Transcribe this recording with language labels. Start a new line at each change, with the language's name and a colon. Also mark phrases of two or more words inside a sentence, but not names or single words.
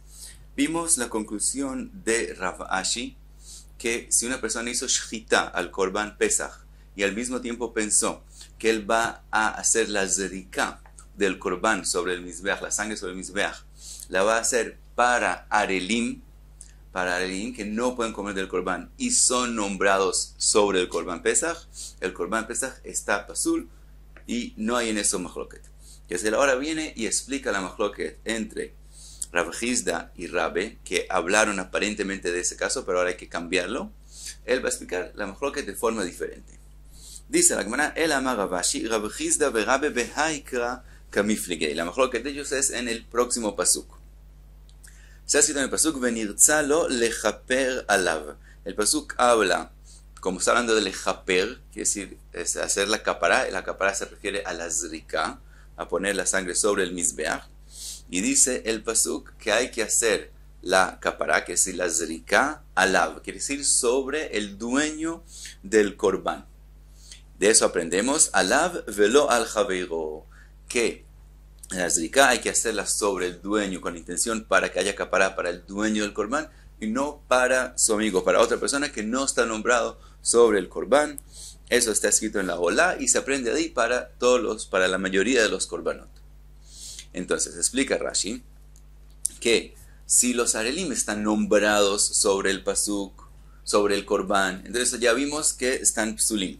Spanish: Vimos la conclusión de Rav Ashi, que si una persona hizo shchita al Korban Pesach y al mismo tiempo pensó que él va a hacer la zerika del Korban sobre el Mizbeach, la sangre sobre el Mizbeach, la va a hacer para Arelim que no pueden comer del Korban y son nombrados sobre el Korban Pesach, el Korban Pesach está pasul y no hay en eso machloket. Entonces ahora viene y explica la machloket entre Rav Hizda y Rabbe, que hablaron aparentemente de ese caso, pero ahora hay que cambiarlo. Él va a explicar la machloket de forma diferente. Dice la Gemara,
Aramaic: אלא אמר רב אשי רב חסדא ורבה בהא קרא קמיפלגי.
Spanish: La machloket de ellos es en el próximo pasuk. Se ha citado en el pasuk,
Hebrew: ונרצה לו לכפר עליו.
Spanish: El pasuk habla, como está hablando de lechaper, quiere decir es hacer la capará se refiere a la zrika, a poner la sangre sobre el mizbeach, y dice el pasuk que hay que hacer la capará, que es decir la zrika alav, quiere decir sobre el dueño del korban. De eso aprendemos,
Hebrew: עליו ולא על חבירו,
Spanish: que la zrika hay que hacerla sobre el dueño con intención para que haya capará para el dueño del korban y no para su amigo, para otra persona que no está nombrado sobre el korban. Eso está escrito en la Olá y se aprende ahí para la mayoría de los korbanot. Entonces explica Rashi que si los arelim están nombrados sobre el pasuk, sobre el korban, entonces ya vimos que están psulim.